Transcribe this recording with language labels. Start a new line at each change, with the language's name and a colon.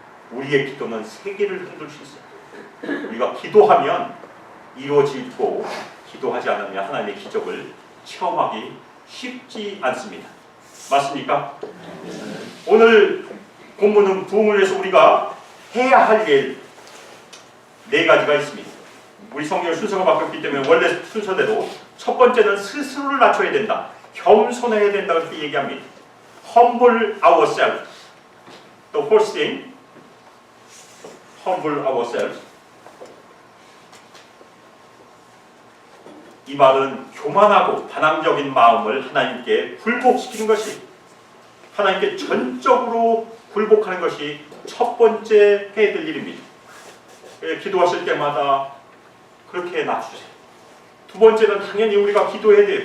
Korean: 우리의 기도는 세계를 흔들 수 있어요. 우리가 기도하면 이루어지고 기도하지 않으면 하나님의 기적을 체험하기 쉽지 않습니다. 맞습니까? 오늘 본문은 부흥을 위해서 우리가 해야 할 일 4가지가 있습니다. 우리 성경 순서가 바뀌었기 때문에 원래 순서대로 첫 번째는 스스로를 낮춰야 된다. 겸손해야 된다. 그렇게 얘기합니다.
English: Humble ourselves. The first thing, humble ourselves.
Korean: 이 말은 교만하고 반항적인 마음을 하나님께 굴복시키는 것이, 하나님께 전적으로 굴복하는 것이 첫 번째 해야 될 일입니다. 기도하실 때마다 그렇게 낮추세요. 두 번째는 당연히 우리가 기도해야 돼요.